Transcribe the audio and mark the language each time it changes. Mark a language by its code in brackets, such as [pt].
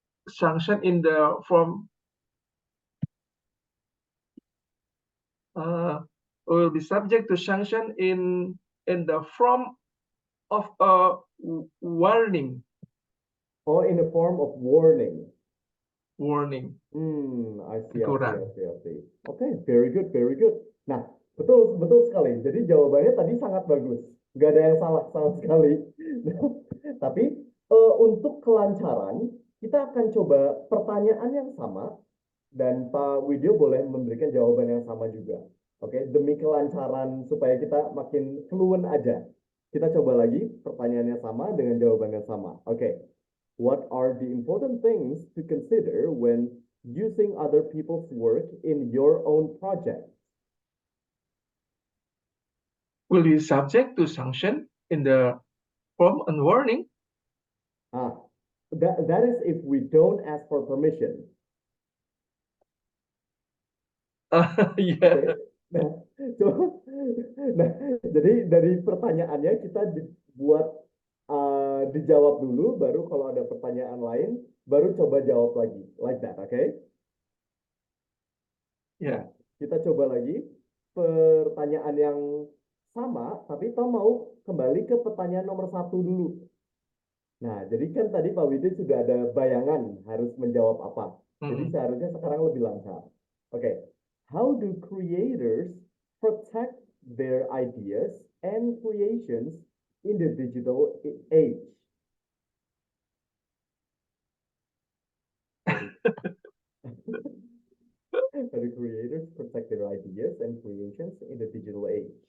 [en] Sanction in the form will be subject to sanction in the form of a warning. Or in the form of warning. Warning. I see. Okay, very good, very good. [id] Nah, betul sekali. Jadi jawabannya tadi sangat bagus. Nggak ada yang salah sama sekali. Tapi untuk kelancaran, kita akan coba pertanyaan yang sama, Dan Pak Widyo boleh memberikan jawaban yang sama juga. Oke, demi kelancaran supaya kita makin fluent aja. Kita coba lagi pertanyaannya sama dengan jawabannya sama. Oke. [en] What are the important things to consider when using other people's work in your own project? Will be subject to sanction in the form and warning. That is if we don't ask for permission. Yeah. [id] Nah, coba, nah, jadi dari pertanyaannya kita buat dijawab dulu, baru kalau ada pertanyaan lain, baru coba jawab lagi, [en] like that, okay? Yeah. [id] Nah, kita coba lagi pertanyaan yang sama, tapi Tom mau kembali ke pertanyaan nomor 1 dulu. Nah, jadi kan tadi Pak Widya sudah ada bayangan harus menjawab apa. Jadi seharusnya sekarang lebih lancar. Oke. [en] How do creators protect their ideas and creations in the digital age? How do creators protect their ideas and creations in the digital age?